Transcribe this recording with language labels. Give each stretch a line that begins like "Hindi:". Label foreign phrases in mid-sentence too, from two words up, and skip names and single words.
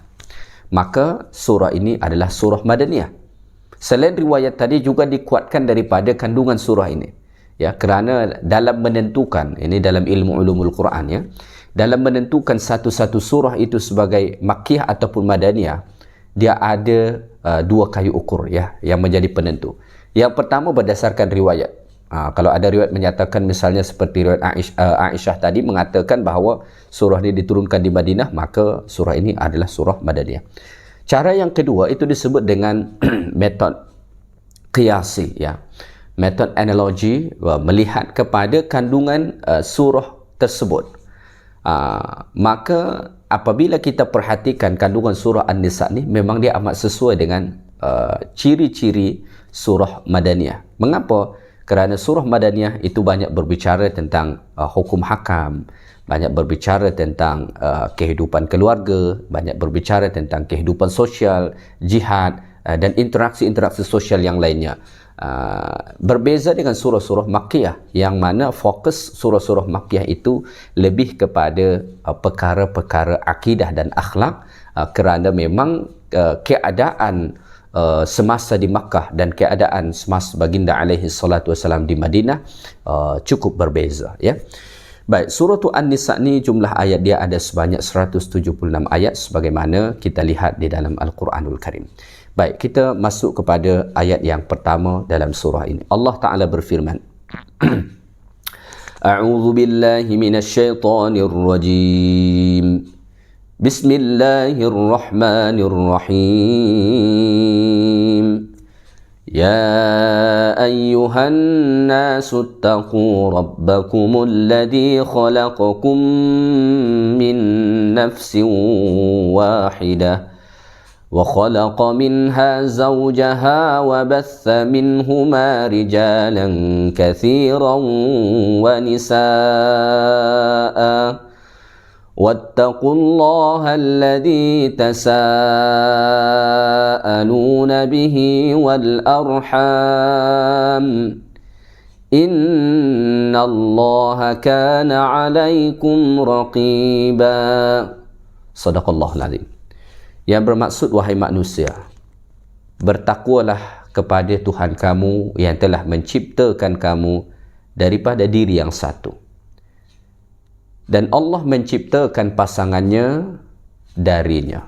Malay: Maka surah ini adalah surah Madaniyah. Selain riwayat tadi juga dikuatkan daripada kandungan surah ini, Ya, kerana dalam menentukan, ini dalam ilmu
Arabic: علوم القرآن
Malay: ya, dalam menentukan satu-satu surah itu sebagai makkiyah ataupun madaniyah, dia ada dua kayu ukur ya yang menjadi penentu. Yang pertama berdasarkan riwayat. Kalau ada riwayat menyatakan misalnya seperti riwayat Aisyah tadi mengatakan bahawa surah ini diturunkan di Madinah, maka surah ini adalah surah madaniyah. Cara yang kedua itu disebut dengan metode qiyasi ya. Metode analogi, melihat kepada kandungan surah tersebut. Maka apabila kita perhatikan kandungan surah An-Nisa ni, memang dia amat sesuai dengan ciri-ciri surah madaniyah. Mengapa? Kerana surah madaniyah itu banyak berbicara tentang hukum hakam, banyak berbicara tentang kehidupan keluarga, banyak berbicara tentang kehidupan sosial, jihad, dan interaksi-interaksi sosial yang lainnya. Berbeza dengan surah-surah makkiyah yang mana fokus surah-surah makkiyah itu lebih kepada perkara-perkara akidah dan akhlak, kerana memang keadaan semasa di Makkah dan keadaan semasa baginda
Arabic: عليه الصلاة والسلام
Malay: di Madinah cukup berbeza ya. Baik, surah An-Nisa ni jumlah ayat dia ada sebanyak 176 ayat sebagaimana kita lihat di dalam
Arabic: القرآن الكريم.
Malay: Baik, kita masuk kepada ayat yang pertama dalam surah ini. Allah Ta'ala berfirman,
Arabic: أعوذ بالله من الشيطان الرجيم. بسم الله الرحمن الرحيم. يا أيها الناس اتقوا ربكم الذي خلقكم من نفس واحدة وخلق منها زوجها وبث منهما رجالا كثيرا ونساء واتقوا الله الذي تساءلون به والأرحام إن الله كان عليكم رقيبا. صدق الله العظيم.
Malay: Yang bermaksud, wahai manusia, bertakwalah kepada Tuhan kamu yang telah menciptakan kamu daripada diri yang satu. Dan Allah menciptakan pasangannya darinya.